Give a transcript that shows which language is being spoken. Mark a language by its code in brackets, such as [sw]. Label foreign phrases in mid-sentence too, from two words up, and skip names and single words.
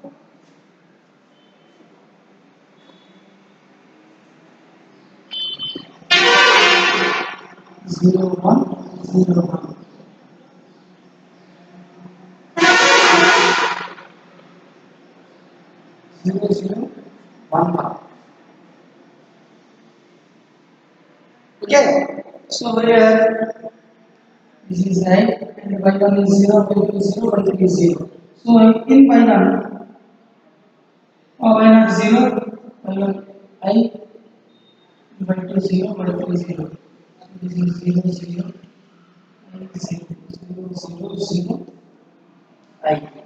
[en] 0 1 0 1 0 0 1 1. Okay. So here This is I and y1 is 0, y2 is 0, y3 is 0. So in y1, y0 0, y1 I, y2 0, y3 0. So this is 0, 0, and 0, 0, 0, 0, I.